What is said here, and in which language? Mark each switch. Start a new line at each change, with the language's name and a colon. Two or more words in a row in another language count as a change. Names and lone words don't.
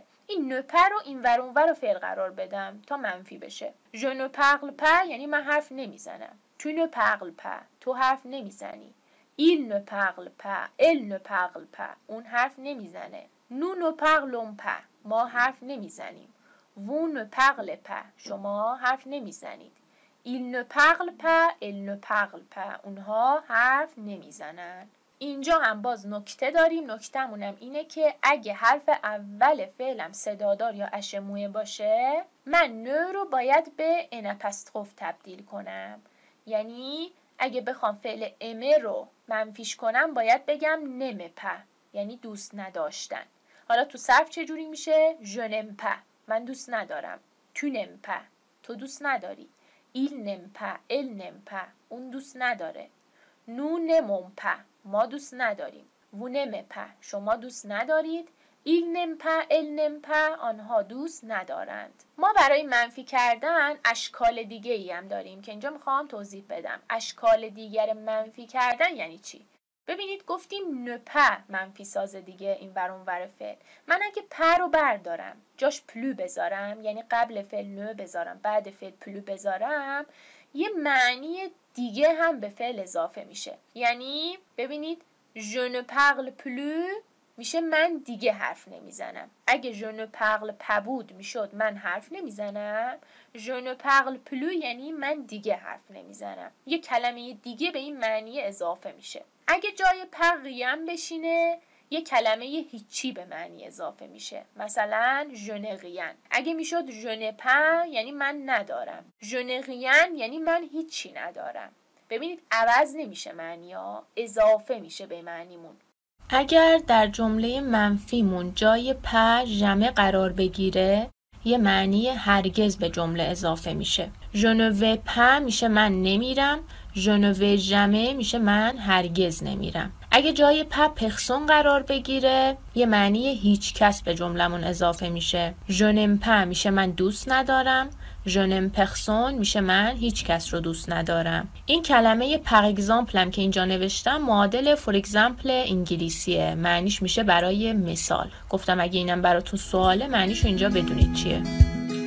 Persian: این نه پ رو این ور اون ور رو فعل قرار بدم تا منفی بشه.
French: je ne parle pas
Persian: یعنی من حرف نمیزنم.
French: tu ne parles pas,
Persian: تو حرف نمیزنی.
French: il ne parle pas, elle ne parle pas,
Persian: اون حرف نمیزنه.
French: nous ne parlons pas,
Persian: ما حرف نمیزنیم.
French: vous ne parlez pas،
Persian: شما حرف نمیزنید.
French: il ne parle pas، elle ne parle pas،
Persian: اونها حرف نمیزنن. اینجا هم باز نکته داریم. نکته‌مونم اینه که اگه حرف اول فعلم صدادار یا اشمویه باشه، من نه رو باید به ان اپاستروف تبدیل کنم. یعنی اگه بخوام فعل امه رو منفیش کنم باید بگم
French: n'aime pas,
Persian: یعنی دوست نداشتن. حالا تو صرف چجوری میشه؟
French: je n'aime pas،
Persian: من دوست ندارم.
French: tu n'aimes pas،
Persian: تو دوست نداری.
French: il n'aime pas، elle n'aime pas،
Persian: اون دوست نداره.
French: nous n'aimons pas،
Persian: ما دوست نداریم.
French: vous n'aimez pas،
Persian: شما دوست ندارید.
French: il n'aime pas، elle n'aime pas،
Persian: آنها دوست ندارند. ما برای منفی کردن اشکال دیگه ای هم داریم که اینجا میخوام توضیح بدم. اشکال دیگر منفی کردن یعنی چی؟ ببینید گفتیم
French: ne pas
Persian: منفی ساز دیگه این ور اون ور فعل. من اگه په رو بردارم جاش پلو بذارم، یعنی قبل فعل نه بذارم بعد فعل پلو بذارم، یه معنی دیگه هم به فعل اضافه میشه. یعنی ببینید
French: je ne parle plus
Persian: میشه من دیگه حرف نمیزنم. اگه
French: je ne parle pas
Persian: بود میشد من حرف نمیزنم.
French: je ne parle plus
Persian: یعنی من دیگه حرف نمیزنم. یه کلمه دیگه به این معنی اضافه میشه. اگه جای په قیم بشینه یه کلمه هیچی به معنی اضافه میشه.
French: مثلا je ne rien.
Persian: اگه میشد
French: je n'ai pas
Persian: یعنی من ندارم.
French: je n'ai rien
Persian: یعنی من هیچی ندارم. ببینید عوض نمیشه معنی ها، اضافه میشه به معنیمون. اگر در جمله منفیمون جای
French: pas jamais
Persian: قرار بگیره یه معنی هرگز به جمله اضافه میشه.
French: je ne vais pas
Persian: میشه من نمیرم.
French: je ne vais jamais
Persian: میشه من هرگز نمیرم. اگه جای
French: pas personne
Persian: قرار بگیره یه معنی هیچ کس به جملمون اضافه میشه.
French: je n'aime pas
Persian: میشه من دوست ندارم.
French: je n'aime personne
Persian: میشه من هیچ کس رو دوست ندارم. این کلمه
French: par exemple
Persian: هم که اینجا نوشتم معادل
English: for example
Persian: انگلیسیه. معنیش میشه برای مثال. گفتم اگه اینم براتون سواله معنیشو اینجا بدونید چیه.